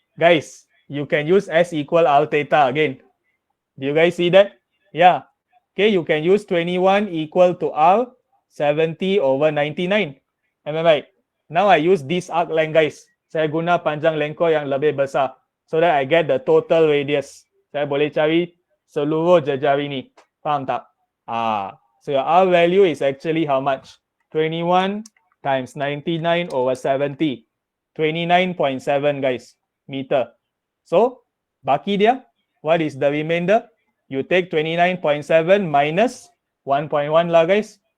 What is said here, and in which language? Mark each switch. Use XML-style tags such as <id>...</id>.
<en>Guys, you can use S equal R theta again. Do you guys see that? Yeah. Okay, you can use 21 equal to R 70 over 99. Am I right? Now I use this arc length, guys.</en> <ms>Saya guna panjang lengkor yang lebih besar</ms> <en>so that I get the total radius.</en> <ms>Saya boleh cari seluruh jejari ni. Faham tak?</ms> <en>So your R value is actually how much? 21 times 99 over 70. 29.7 guys, meter. So, baki dia, what is the remainder? You take 29.7 minus 1.1 lah guys.</en>